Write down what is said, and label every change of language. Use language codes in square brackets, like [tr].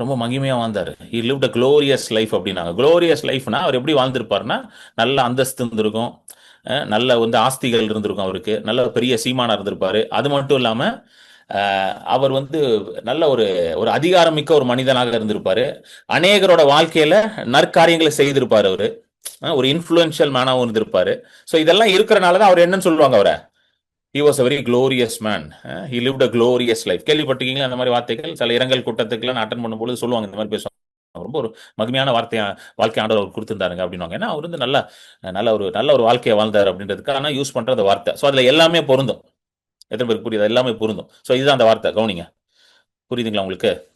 [ta] ரொம்ப மகிமையா வாழ்ந்தாரு, [en] he lived a glorious life [ta] அப்படின்னாங்க. glorious லைஃப்னா அவர் எப்படி வாழ்ந்திருப்பாருன்னா, நல்ல அந்தஸ்து இருந்திருக்கும், நல்ல வந்து ஆஸ்திகள் இருந்திருக்கும், அவருக்கு நல்ல பெரிய சீமானா இருந்திருப்பாரு. அது மட்டும் இல்லாம அவர் வந்து நல்ல ஒரு அதிகாரமிக்க ஒரு மனிதனாக இருந்திருப்பாரு. அநேகரோட வாழ்க்கையில நற்காரியங்களை செய்திருப்பாரு. அவரு ஒரு இன்ஃப்ளூயன்ஷியல் மேனாவும் இருந்திருப்பாரு. ஸோ இதெல்லாம் இருக்கிறனாலதான் அவர் என்னன்னு சொல்லுவாங்க, அவரை [en] he was a very glorious man, he lived a glorious life. [ta] கேள்விப்பட்டிருக்கீங்களா அந்த மாதிரி வார்த்தைகள்? சில இரங்கல் கூட்டத்துக்குலாம் அட்டன் பண்ணும்போது சொல்லுவாங்க, இந்த மாதிரி பேசுவாங்க, ரொம்ப ஒரு மகிமையான வாழ்க்கை ஆண்டவர் அவர் கொடுத்திருந்தாருங்க அப்படின்வாங்க. ஏன்னா அவர் வந்து நல்ல ஒரு வாழ்க்கையை வாழ்ந்தார் அப்படின்றதுக்கான யூஸ் பண்ற அந்த வார்த்தை. ஸோ அதுல எல்லாமே பொருந்தும். எத்தனை பேருக்கு புரியுது? எல்லாமே பொருந்தும். ஸோ இதுதான் அந்த வார்த்தை, கவனிங்க. புரியுதுங்களா உங்களுக்கு?